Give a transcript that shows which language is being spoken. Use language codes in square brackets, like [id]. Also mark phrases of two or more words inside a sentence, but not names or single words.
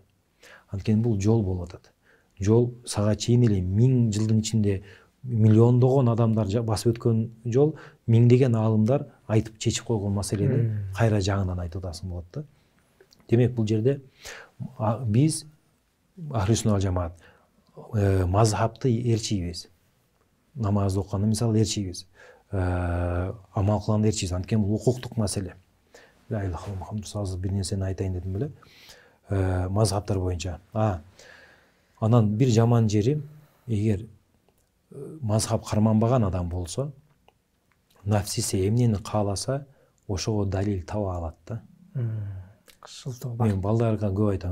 [ky] Анткени бул жол болуп атат. Жол сага чейин эле 1000 жылдын ичинде миллиондогон адамдар басып өткөн жол, миңдеген аалымдар айтып чечип койгон маселени кайра жаңыдан айтып атасың болот да. Демек бул жерде биз [ar] أهل السنة والجماعة [ky] мазхабты ээрчийбиз. Намаз окуганда мисалы ээрчийбиз. Амал кылганда ээрчийбиз. Анткени бул укуктук маселе. [ar] لا إله إلا الله محمد رسول الله [ky] бир нерсени айтайын дедим беле. Мазхабтар боюнча. Анан бир жаман жери, эгер мазхаб карманбаган адам болсо, нафсиси эмнени кааласа, ошого далил таба алат да. Мен балдарга көп айтам.